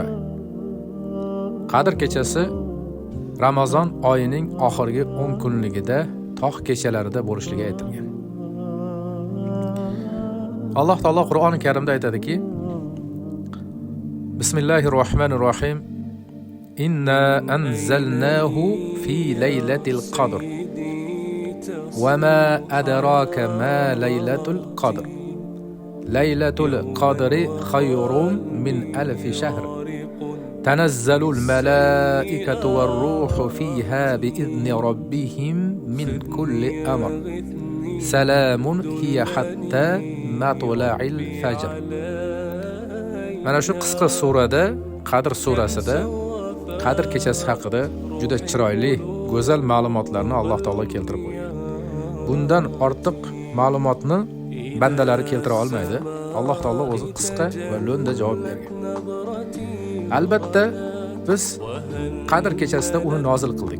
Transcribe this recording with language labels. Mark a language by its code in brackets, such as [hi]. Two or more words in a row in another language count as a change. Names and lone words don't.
[uz] Qadr kechasi Ramazon oyining oxirgi 10 kunligida tog' kechalarida bo'lishligi aytilgan. Alloh taolo Qur'oni Karimda aytadiki: Bismillahirrohmanirrohim. [ar] إنا أنزلناه في ليلة القدر. وما أدراك ما ليلة القدر. ليلة القدر خير من ألف شهر. تنزل الملائكة والروح فيها بإذن ربهم من كل أمر. سلام هي حتى مطلع الفجر. [uz] Mana shu qisqa surada, Qadr surasida Qadr kechasi haqida juda chiroyli, go'zal ma'lumotlarni Alloh taolo keltirib qo'ygan. Bundan ortiq ma'lumotni bandalari keltira olmaydi. Alloh taolo o'zi qisqa va lo'nda javob bergan. Albatta biz Qadr kechasida uni nozil qildik.